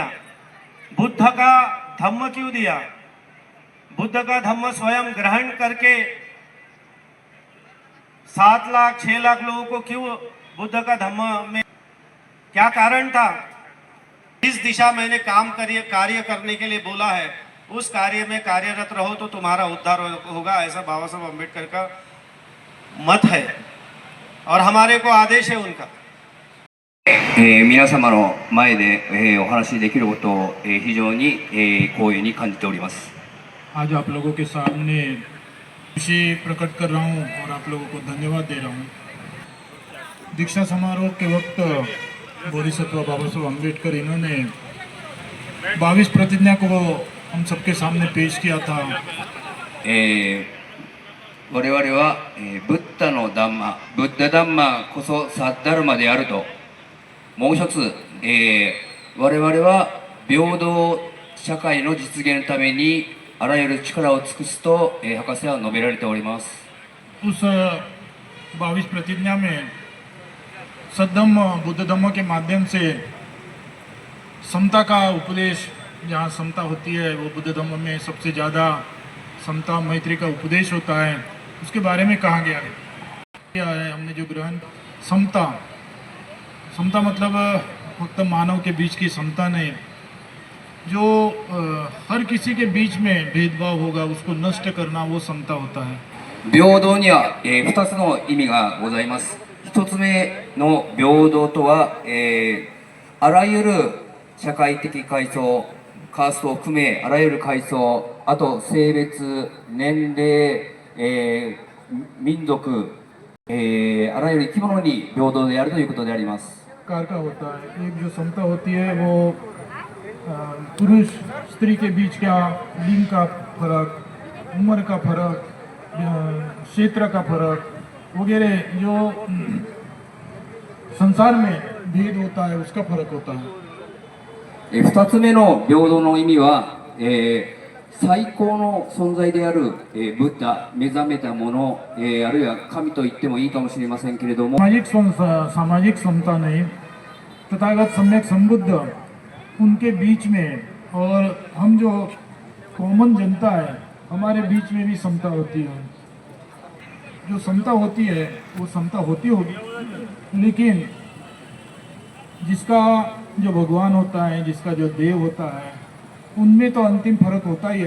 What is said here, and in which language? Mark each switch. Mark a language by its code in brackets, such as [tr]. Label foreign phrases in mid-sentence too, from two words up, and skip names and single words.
[hi] बुद्ध का धम्म क्यों दिया? बुद्ध का धम्म स्वयं ग्रहण करके 7 लाख 6 लाख लोगों को क्यों बुद्ध का धम्म में क्या कारण था? इस दिशा मैंने कार्य करने के लिए बोला है, उस कार्य में कार्यरत रहो तो तुम्हारा उद्धार होगा, ऐसा बाबा साहब अम्बेडकर का मत है और हमारे को आदेश है उनका। [ja] 皆様の前で、お話しできることを、非常に、光栄に感じております。 [hi] आज आप लोगों के सामने खुशी प्रकट कर रहा हूँ और आप लोगों को धन्यवाद दे रहा हूँ। दीक्षा समारोह के वक्त बोधिसत्व बाबा साहब अम्बेडकर इन्होंने 22 प्रतिज्ञा को हम सबके सामने पेश किया था। [ja] 我々は、ブッダのダンマ、ブッダダンマこそサッダルマであると、もう一つ、我々は平等社会の実現のためにあらゆる力を尽くすと、博士は述べられております。 [hi] उस 22 प्रतिज्ञा में सद्धम्म बुद्ध धम्म के माध्यम से समता का उपदेश, जहाँ समता होती है वो बुद्ध धम्म में सबसे ज़्यादा समता मैत्री का उपदेश होता है, उसके बारे में कहा गया है। क्या है हमने जो ग्रहण समता, समता मतलब फक्त मानव के बीच की समता नहीं, जो हर किसी के बीच में भेदभाव होगा उसको नष्ट करना, वो समता होता है। [ja] 平等には、2つの意味がございます。1つ目の平等とは、あらゆる社会的階層、カーストを含めあらゆる階層、あと性別、年齢、民族、あらゆる生き物に平等であるということであります。 [hi] कार का होता है। एक जो समता होती है वो पुरुष स्त्री के बीच का लिंग का फर्क, उम्र का फर्क, क्षेत्र का फर्क वगैरह जो संसार में भेद होता है उसका फर्क होता है। [ja] 2 つ目の平等の意味は、最高の存在である、ブッダ、目覚めたもの、あるいは神と言ってもいいかもしれませんけれども、 [hi] सामाजिक समता नहीं, तथागत सम्यक संबुद्ध उनके बीच में और हम जो कॉमन जनता है हमारे बीच में भी समता होती है। जो समता होती है वो समता होती होगी, लेकिन जिसका जो भगवान होता है, जिसका जो देव होता है, उनमें तो अंतिम फर्क होता ही है।